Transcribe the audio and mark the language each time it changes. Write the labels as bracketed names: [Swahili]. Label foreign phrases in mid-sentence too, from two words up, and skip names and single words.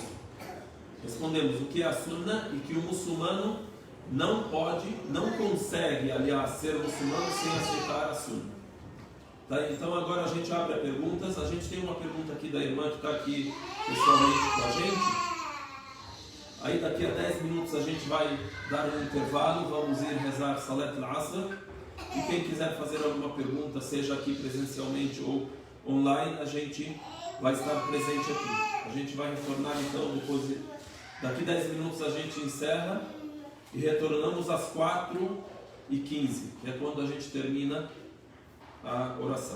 [Portuguese] Respondemos o que é a Sunnah e que o muçulmano não consegue, aliás, ser muçulmano sem aceitar a Sunnah. Tá? Então agora a gente abre a perguntas. A gente tem uma pergunta aqui da irmã que está aqui pessoalmente com a gente. Aí daqui a 10 minutos a gente vai dar um intervalo, vamos ir rezar [Arabic] صلاة العصر. [Portuguese] E quem quiser fazer alguma pergunta, seja aqui presencialmente ou online, a gente vai estar presente aqui. A gente vai retornar então depois daqui 10 minutos a gente encerra e retornamos às 4h15, que é quando a gente termina a oração.